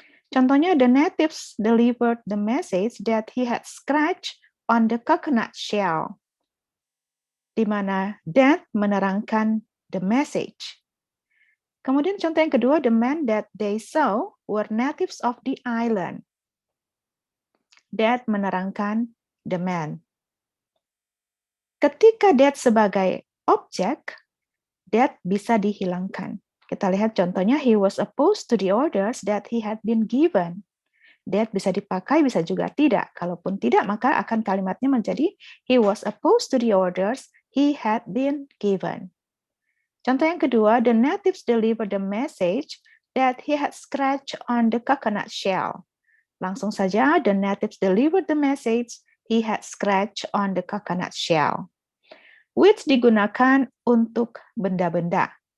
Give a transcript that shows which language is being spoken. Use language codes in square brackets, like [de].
[id] Contohnya, [en] the natives delivered the message that he had scratched on the coconut shell, [id] di mana [en] that [id] menerangkan [en] the message. [id] Kemudian contoh yang kedua, [en] the men that they saw were natives of the island. [id] That menerangkan the man. Ketika that sebagai objek, that bisa dihilangkan. Kita lihat contohnya, [en] he was opposed to the orders that he had been given. [id] That bisa dipakai, bisa juga tidak. Kalaupun tidak, maka akan kalimatnya menjadi [en] he was opposed to the orders he had been given. [id] Contoh yang kedua, [en] the natives delivered the message that he had scratched on the coconut shell. [id] Langsung saja, [en] the natives delivered the message he had scratched on the coconut shell. [id] Which digunakan untuk benda-benda.